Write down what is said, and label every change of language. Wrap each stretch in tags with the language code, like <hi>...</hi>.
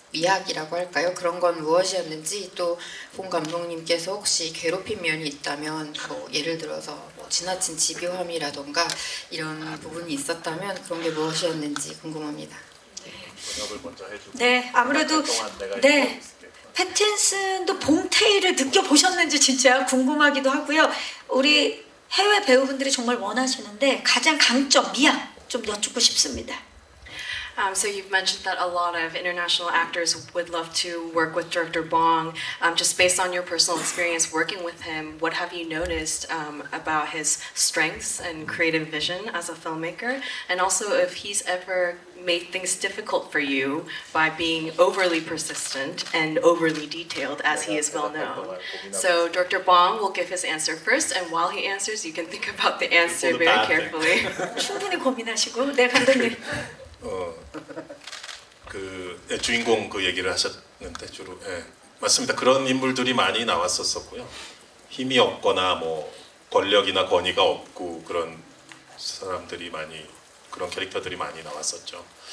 <ko>미학이라고 할까요? 그런 건 무엇이었는지 또 본 감독님께서 혹시 괴롭힌 면이 있다면 뭐 예를 들어서 뭐 지나친 집요함이라던가 이런 부분이 있었다면 그런 게 무엇이었는지 궁금합니다. 네, 아무래도 네 패틴슨도 봉태일을 느껴보셨는지 진짜 궁금하기도 하고요. 우리 해외 배우분들이 정말 원하시는데 가장 강점, 미학 좀 여쭙고 싶습니다.</ko> <en>So you've mentioned that a lot of international actors would love to work with Director Bong. Just based on your personal experience working with him, what have you noticed about his strengths and creative vision as a filmmaker? And also if he's ever made things difficult for you by being overly persistent and overly detailed, as he is well known. So Director Bong will give his answer first, and while he answers, you can think about the answer very carefully.</en> <ko>충분히 고민하시고, 네 감독님. 주인공 그 얘기를 하셨는데 주로 맞습니다. 그런 인물들이 많이 나왔었고요. 힘이 없거나 뭐 권력이나 권위가 없고 그런 사람들이 그런 캐릭터들이 많이 나왔었죠.</ko>